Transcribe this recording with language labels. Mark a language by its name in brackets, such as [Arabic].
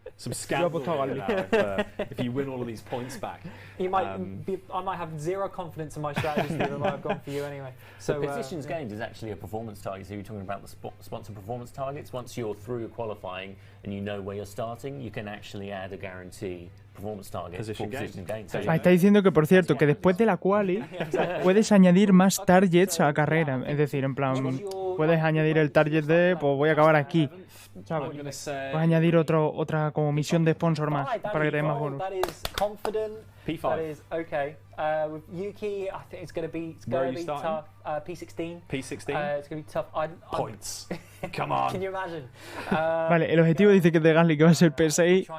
[English] Some scandal if you win all of these points back. I might have zero confidence in my strategy, Steve. I might have gone for you anyway. So positions gained is actually a performance target. So you're talking about the sponsor performance targets. Once you're through your qualifying and you know where you're starting, you can actually add a guarantee performance target for position gain. [Spanish] Está diciendo que, por cierto, que después de la quali puedes añadir más targets a la carrera. Es decir, en plan, puedes añadir el target de, pues voy a acabar aquí. ¿Sabes? Puedes añadir otra como misión de sponsor más para que te dé más bonus. [English] P5. That is okay. With Yuki, I think it's going to be tough. P16. P16. It's going to be tough. Points. Come on. Can you imagine? [Spanish] Vale, el objetivo dice que es de Gasly que va a ser P6.